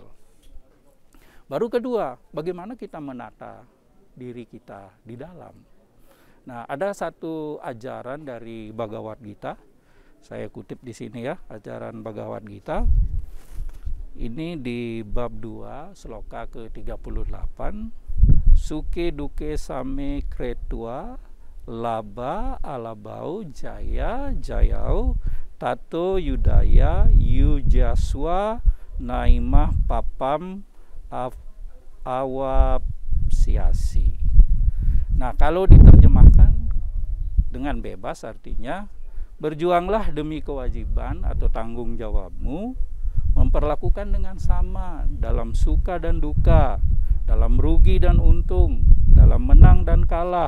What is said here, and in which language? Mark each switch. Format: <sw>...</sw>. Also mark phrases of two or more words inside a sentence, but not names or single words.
<id>Baru kedua, bagaimana kita menata diri kita di dalam. Nah, ada satu ajaran dari Bhagavad Gita. Saya kutip di sini ya, ajaran Bhagavad Gita. Ini di bab 2, sloka ke-38.</id> <sa>Suke duke same kretua, laba alabau jaya jayau, tato yudaya yujaswa naimah papam awapsiasi.</sa> <id>Nah, kalau diterjemahkan dengan bebas artinya Berjuanglah demi kewajiban atau tanggung jawabmu, memperlakukan dengan sama dalam suka dan duka, dalam rugi dan untung, dalam menang dan kalah.</id>